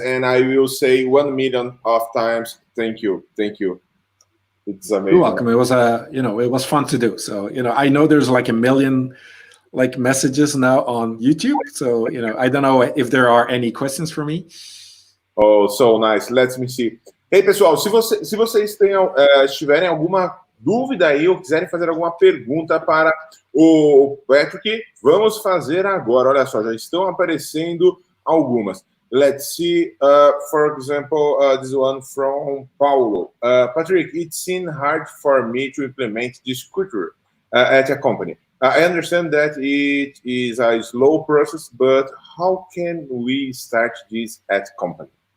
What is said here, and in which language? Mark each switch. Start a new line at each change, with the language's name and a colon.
English: And I will say 1 million of times, thank you. Thank you. It's amazing. You're welcome. It was it was fun to do. So, I know there's like 1 million messages now on YouTube. So, I don't know if there are any questions for me. Oh, so nice. Let me see.
Portuguese: Hey, pessoal, se vocês tiverem alguma dúvida aí ou quiserem fazer alguma pergunta para o Patrick, vamos fazer agora. Olha só, já estão aparecendo algumas.
English: Let's see, for example, this one from Paulo. Patrick, it seemed hard for me to implement this culture at a company. I understand that it is a slow process, but how can we start this at company?